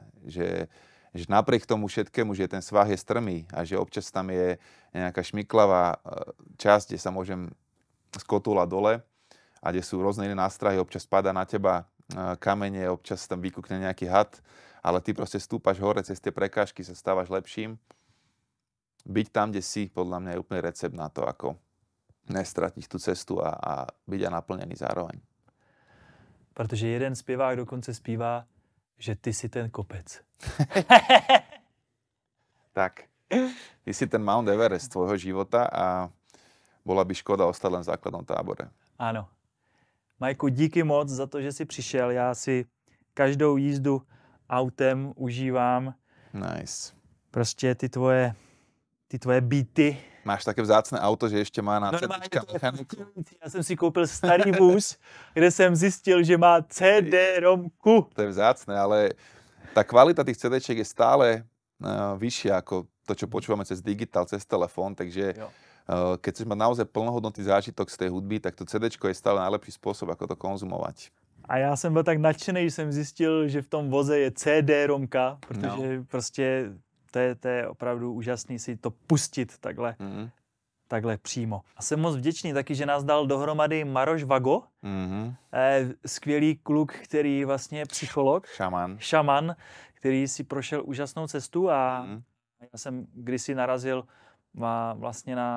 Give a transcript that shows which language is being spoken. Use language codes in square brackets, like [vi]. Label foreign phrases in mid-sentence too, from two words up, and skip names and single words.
[sk] Že napriek tomu všetkému, že ten svah je strmý a že občas tam je nejaká šmiklavá časť, kde sa môžem skotúľať dole a kde sú rôzne iné nástrahy, občas padá na teba kamene, občas tam vykúkne nejaký had, ale ty proste stúpaš hore cez tie prekážky, sa stávaš lepším. Byť tam, kde si, podľa mňa je úplný recept na to, ako nestratiť tú cestu a byť aj naplnený zároveň. [cs] Protože jeden zpěvák dokonce zpívá, že ty si ten kopec. [sk] Tak, ty si ten Mount Everest tvojho života a bola by škoda ostať len v základnom tábore. [cs] Ano. Majku, díky moc za to, že jsi přišel. Já si každou jízdu autem užívám. Nice. Prostě ty tvoje beaty. [sk] Máš také vzácné auto, že ešte má na CDčka mechaniku? [cs] Já jsem si koupil starý vůz, kde jsem zjistil, že má CD-romku. [sk] To je vzácne, ale tá kvalita tých CDčiek je stále vyššia ako to, čo počúvame cez digitál, cez telefón, takže keď chceš mať naozaj plnohodnotný zážitok z tej hudby, tak to CDčko je stále najlepší spôsob, ako to konzumovať. [cs] A já jsem byl tak nadšený, že jsem zjistil, že v tom voze je CD-romka, protože prostě to je opravdu úžasný si to pustit takhle přímo. A jsem moc vděčný taky, že nás dal dohromady Maroš Vago, skvělý kluk, který vlastně je psycholog, šaman, který si prošel úžasnou cestu a já jsem kdysi narazil vlastně